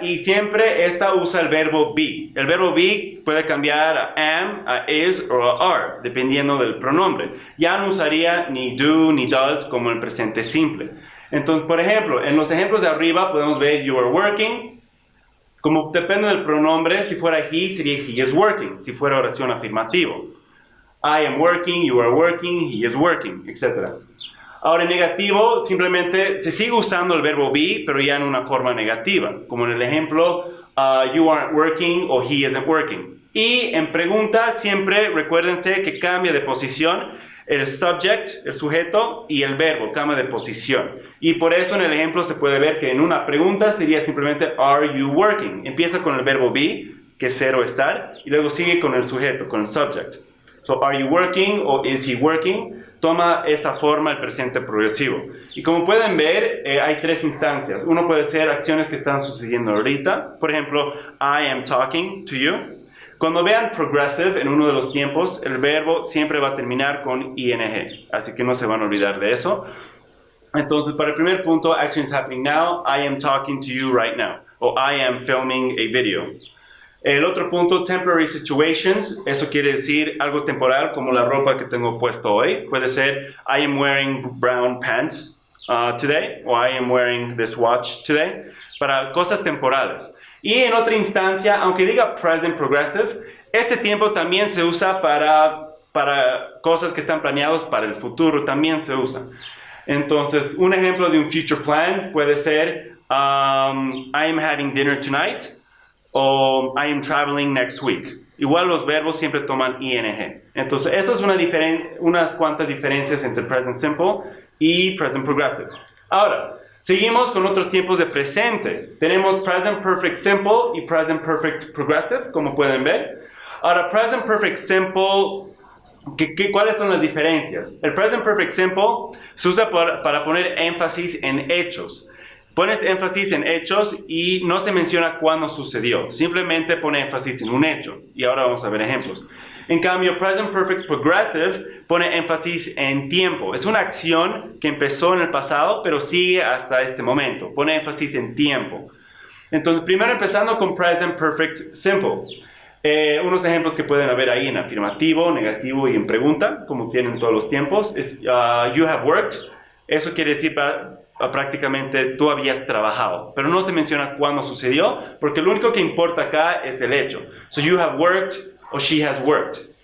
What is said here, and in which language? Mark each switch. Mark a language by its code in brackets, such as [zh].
[es] Y siempre esta usa el verbo be. El verbo be puede cambiar a am, a is o a are, dependiendo del pronombre. Ya no usaría ni do ni does como el presente simple. Entonces, por ejemplo, en los ejemplos de arriba podemos ver [en] you are working. [es] Como depende del pronombre, si fuera he, sería [en] he is working. [es] Si fuera oración afirmativo. [en] I am working, you are working, he is working, etc. [es] Ahora, en negativo, simplemente se sigue usando el verbo be, pero ya en una forma negativa, como en el ejemplo, [en] you aren't working [es] o [en] he isn't working. [es] Y en pregunta, siempre recuérdense que cambia de posición el subject, el sujeto, y el verbo, cambia de posición. Y por eso en el ejemplo se puede ver que en una pregunta sería simplemente [en] are you working. [es] Empieza con el verbo be, que es ser o estar, y luego sigue con el sujeto, con el subject. [en] So, are you working o is he working? [es] Toma esa forma el presente progresivo. Y como pueden ver, hay tres instancias. Uno puede ser acciones que están sucediendo ahorita. Por ejemplo, [en] I am talking to you. [es] Cuando vean progressive en uno de los tiempos, el verbo siempre va a terminar con ing. Así que no se van a olvidar de eso. Entonces, para el primer punto, [en] action is happening now. I am talking to you right now. O I am filming a video. [es] El otro punto, [en] temporary situations, [es] eso quiere decir algo temporal como la ropa que tengo puesto hoy. Puede ser, [en] I am wearing brown pants today, o I am wearing this watch today, [es] para cosas temporales. Y en otra instancia, aunque diga present progressive, este tiempo también se usa para cosas que están planeadas para el futuro, también se usa. Entonces, un ejemplo de un future plan puede ser, [en] I am having dinner tonight, o I am traveling next week. [es] Igual los verbos siempre toman ing. Entonces, eso es unas cuantas diferencias entre present simple y present progressive. Ahora, seguimos con otros tiempos de presente. Tenemos present perfect simple y present perfect progressive, como pueden ver. Ahora, present perfect simple, ¿cuáles son las diferencias? El present perfect simple se usa para poner énfasis en hechos. Pones énfasis en hechos y no se menciona cuándo sucedió. Simplemente pone énfasis en un hecho. Y ahora vamos a ver ejemplos. En cambio, present perfect progressive pone énfasis en tiempo. Es una acción que empezó en el pasado, pero sigue hasta este momento. Pone énfasis en tiempo. Entonces, primero empezando con present perfect simple. Unos ejemplos que pueden haber ahí en afirmativo, negativo y en pregunta, como tienen todos los tiempos, es [en] you have worked. [es] Eso quiere decir prácticamente tú habías trabajado, pero no se menciona cuándo sucedió, porque lo único que importa acá es el hecho. [en] So you have worked o she has worked.